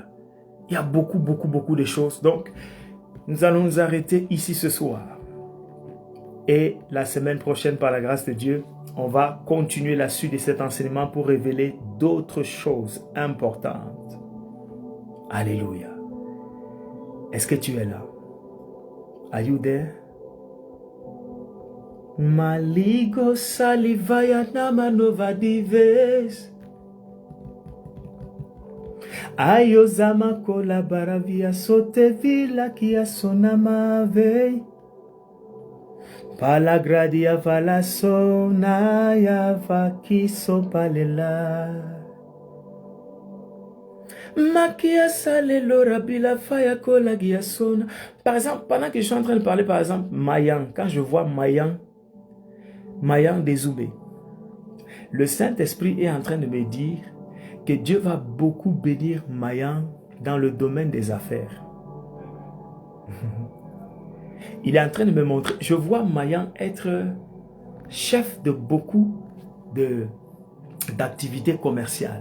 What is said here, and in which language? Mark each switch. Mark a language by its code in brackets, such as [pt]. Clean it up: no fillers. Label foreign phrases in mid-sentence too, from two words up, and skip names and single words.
[fr] Il y a beaucoup de choses. Donc, nous allons nous arrêter ici ce soir. Et la semaine prochaine, par la grâce de Dieu, on va continuer la suite de cet enseignement pour révéler d'autres choses importantes. Alléluia. Est-ce que tu es là? [en] Are you there? Maligo salivaya namanova dives. Ayozama kolabaravia sotevila kia sonamave. Palagradia valasona ya vakiso palela. Makia salelo rabila faya kolagia sona. [fr] Par exemple, pendant que je suis en train de parler, par exemple, Mayan, quand je vois Mayan Dézoubé, le Saint-Esprit est en train de me dire que Dieu va beaucoup bénir Mayan dans le domaine des affaires. Il est en train de me montrer, je vois Mayan être chef de beaucoup d'activités commerciales.